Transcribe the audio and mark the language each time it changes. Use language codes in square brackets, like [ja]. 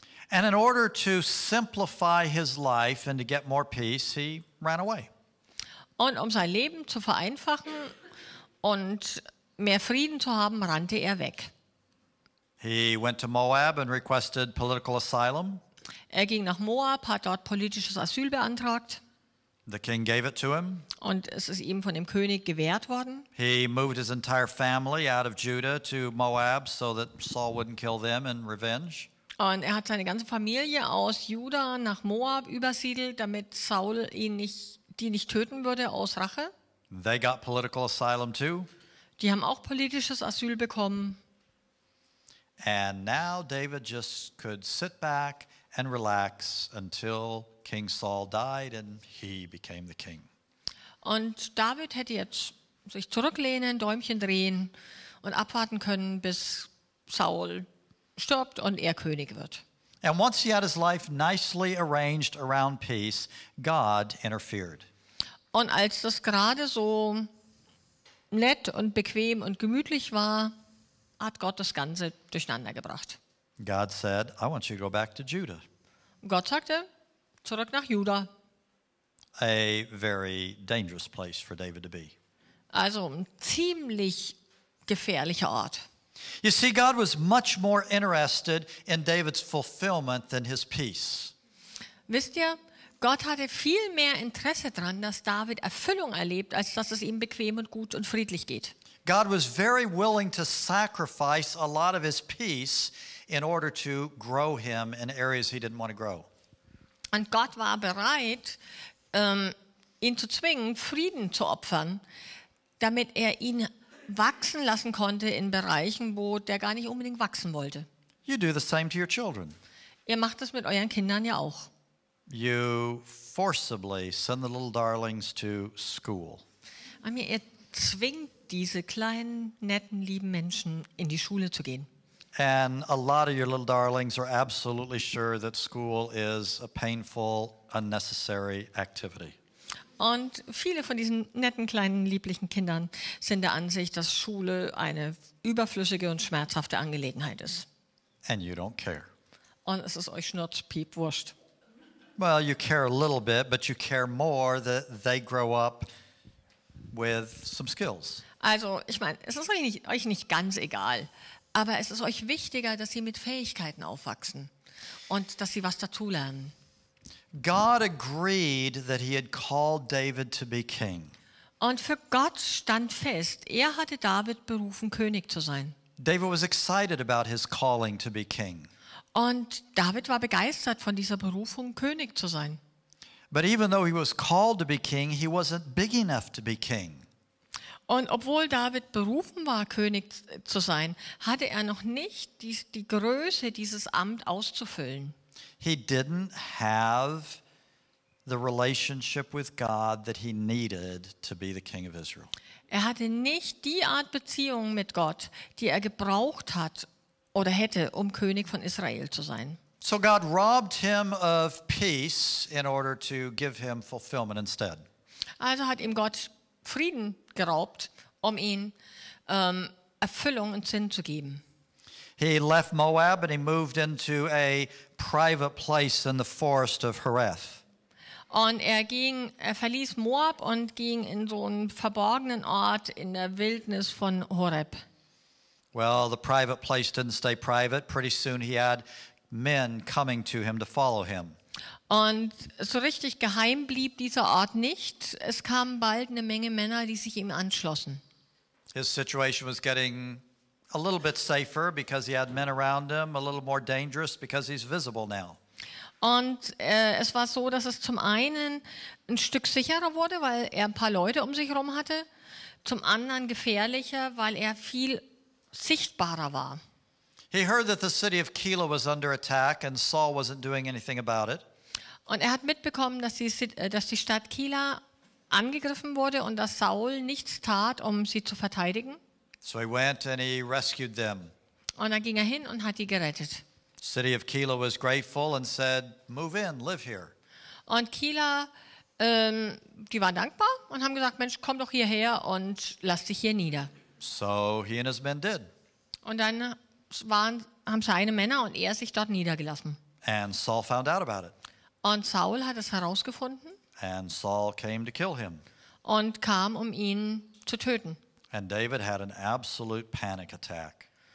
[en] And in order to simplify his life and to get more peace, he ran away. [de] Und um sein Leben zu vereinfachen und mehr Frieden zu haben, rannte er weg. [en] He went to Moab and requested political asylum. [de] Er ging nach Moab, hat dort politisches Asyl beantragt. [en] The king gave it to him. [de] Und es ist ihm von dem König gewährt worden. [en] He moved his entire family out of Judah to Moab so that Saul wouldn't kill them in revenge. [de] Und er hat seine ganze Familie aus Juda nach Moab übersiedelt, damit Saul die nicht töten würde aus Rache. [en] They got political asylum too. [de] Die haben auch politisches Asyl bekommen. [en] And now David just could sit back and relax until King Saul died and he became the king. [de] Und David hätte jetzt sich zurücklehnen, Däumchen drehen und abwarten können, bis Saul stirbt und er König wird. [en] And once he had his life nicely arranged around peace, God interfered. [de] Und als das gerade so nett und bequem und gemütlich war, hat Gott das Ganze durcheinander gebracht. [en] God said, I want you to go back to Judah. [de] Gott sagte, zurück nach Juda. [en] A very dangerous place for David to be. [de] Also ein ziemlich gefährlicher Ort. [en] You see, God was much more interested in David's fulfillment than his peace. [de] Wisst ihr, Gott hatte viel mehr Interesse daran, dass David Erfüllung erlebt, als dass es ihm bequem und gut und friedlich geht. [en] God was very willing to sacrifice a lot of his peace in order to grow him in areas he didn't want to grow. [de] Und Gott war bereit, ihn zu zwingen, Frieden zu opfern, damit er ihn wachsen lassen konnte in Bereichen, wo der gar nicht unbedingt wachsen wollte. [en] You do the same to your children. [de] Ihr macht das mit euren Kindern ja auch. [en] You forcibly send the little darlings to school. [de] Ihr zwingt diese kleinen, netten, lieben Menschen in die Schule zu gehen. [en] And a lot of your little darlings are absolutely sure that school is a painful, unnecessary activity. [de] Und viele von diesen netten, kleinen, lieblichen Kindern sind der Ansicht, dass Schule eine überflüssige und schmerzhafte Angelegenheit ist. [en] And you don't care. [de] Und es ist euch schnurzpiep wurscht. [en] Well, you care a little bit, but you care more that they grow up with some skills. [de] Also, ich meine, es ist euch nicht ganz egal, aber es ist euch wichtiger, dass sie mit Fähigkeiten aufwachsen und dass sie was dazulernen. [en] God agreed that he had called David to be king. [de] Und für Gott stand fest, er hatte David berufen, König zu sein. [en] David was excited about his calling to be king. [de] Und David war begeistert von dieser Berufung, König zu sein. [en] But even though he was called to be king, he wasn't big enough to be king. [de] Und obwohl David berufen war, König zu sein, hatte er noch nicht die Größe, dieses Amt auszufüllen. [en] He didn't have the relationship with God that he needed to be the king of Israel. [de] Er hatte nicht die Art Beziehung mit Gott, die er gebraucht hat oder hätte, um König von Israel zu sein. [en] So God robbed him of peace in order to give him fulfillment instead. [de] Also hat ihm Gott Frieden geraubt, um ihm Erfüllung und Sinn zu geben. [en] He left Moab and he moved into a private place in the forest of Hereth. [de] Und er verließ Moab und ging in so einen verborgenen Ort in der Wildnis von Horeb. [en] Well, the private place didn't stay private. Pretty soon he had men coming to him to follow him. [de] Und so richtig geheim blieb dieser Ort nicht. Es kamen bald eine Menge Männer, die sich ihm anschlossen. [en] His situation was getting a little bit safer because he had men around him, a little more dangerous because he's visible now. [de] Und es war so, dass es zum einen ein Stück sicherer wurde, weil er ein paar Leute um sich herum hatte. Zum anderen gefährlicher, weil er viel sichtbarer war. [en] He heard that the city of Keilah was under attack and Saul wasn't doing anything about it. [de] Und er hat mitbekommen, dass die Stadt Keilah angegriffen wurde und dass Saul nichts tat, um sie zu verteidigen. [en] So he went and he rescued them. [de] Und dann ging er hin und hat die gerettet. [en] The city of Keilah was grateful and said, "Move in, live here." [de] Und Keilah, die waren dankbar und haben gesagt, Mensch, komm doch hierher und lass dich hier nieder. [en] So he and his men did. [de] Und dann haben seine Männer und er sich dort niedergelassen. [en] And Saul found out about it. [de] Und Saul hat es herausgefunden [en] And Saul came to kill him. [de] und kam, um ihn zu töten. [en] And David had an absolute panic attack.